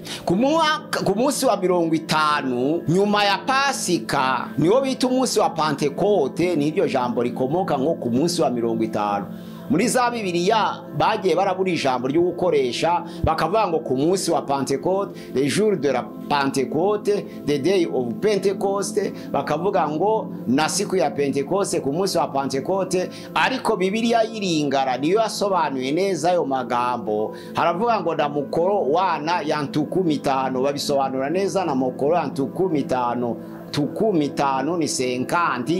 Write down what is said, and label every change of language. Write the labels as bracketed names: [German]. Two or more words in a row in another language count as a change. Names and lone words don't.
[Kinyarwanda] Ku munsi wa 50 nyuma ya Pasika niwo bita umunsi wa Pentekote. N'iryo jambo rikomoka ngo ku munsi wa 50. Muri za Bibiliya bagiye barabura ijambo ryo gukoresha, bakavuga ngo ku munsi wa Pentecote, [French] le jour de la Pentecôte, [English] the day of Pentecost, [Kinyarwanda] bakavuga ngo [Swahili] na siku ya Pentecoste, [Kinyarwanda] ku munsi wa Pentecote. Ariko Bibiliya yiringara niyo yasobanuye neza ayo magambo. Haravuga ngo [Lingala] na mukoro wana ya ntuku 5, [Kinyarwanda] babisobanura neza [Lingala] na mukoro ya ntuku 5. [Kinyarwanda] Tuku 5 ni 50.